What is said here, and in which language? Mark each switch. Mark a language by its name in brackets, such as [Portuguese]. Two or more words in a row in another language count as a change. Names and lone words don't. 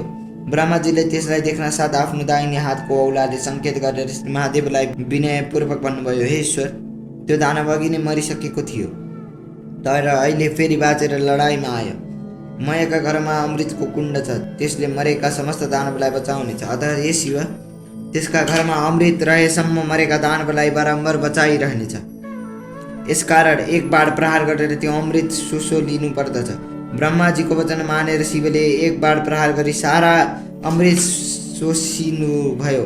[Nepali] ब्रह्माजीले त्यसलाई देख्न साथ आफ्नो दाहिने हातको औलाले सङ्केत गरेर महादेवलाई विनयपूर्वक भन्नुभयो, हे ईश्वर, त्यो दानव अघि नै मरिसकेको थियो, तर अहिले फेरि बाँचेर लडाइँमा आयो। मयका घरमा अमृतको कुण्ड छ, त्यसले मरेका समस्त दानवलाई बचाउनेछ। अतः हे शिव, त्यसका घरमा अमृत रहेसम्म मरेका दानवलाई बारम्बार बचाइरहनेछ। यसकारण एक बाण प्रहार गरेर त्यो अमृत लिनु पर्दछ। ब्रह्माजीको वचन मानेर शिवले एक बाण प्रहार गरी सारा अमृत शोषिनु भयो।